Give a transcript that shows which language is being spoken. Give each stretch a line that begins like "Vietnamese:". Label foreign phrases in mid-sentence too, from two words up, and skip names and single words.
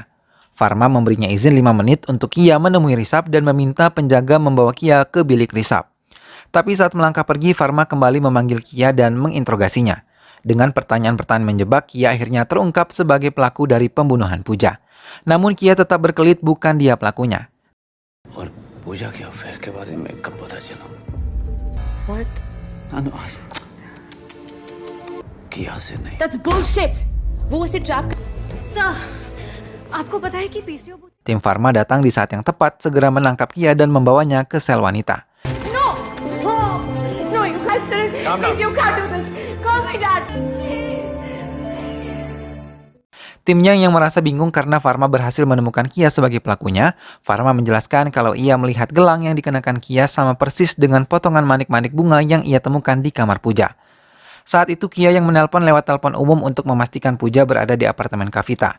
Indonesian: Farma memberinya izin 5 menit untuk Kia menemui Risab dan meminta penjaga membawa Kia ke bilik Risab. Tapi saat melangkah pergi, Farma kembali memanggil Kia dan menginterogasinya. Dengan pertanyaan-pertanyaan menjebak, Kia akhirnya terungkap sebagai pelaku dari pembunuhan Puja. Namun Kia tetap berkelit bukan dia pelakunya.
Hindi: और पूजा के अफेयर के बारे में कब पता चला?
English: What?
Hindi: किया से नहीं।
English: That's bullshit.
Hindi: वो उसे ट्रैप सर, आपको पता है कि PCO
Indonesian: Tim Farma datang di saat yang tepat, segera menangkap Kia dan membawanya ke sel wanita.
English: No! Oh! No, you can't sir. Please, you can't do this. Call my dad.
Indonesian: Timnya yang merasa bingung karena Farma berhasil menemukan Kia sebagai pelakunya, Farma menjelaskan kalau ia melihat gelang yang dikenakan Kia sama persis dengan potongan manik-manik bunga yang ia temukan di kamar Puja. Saat itu Kia yang menelpon lewat telepon umum untuk memastikan Puja berada di apartemen Kavita.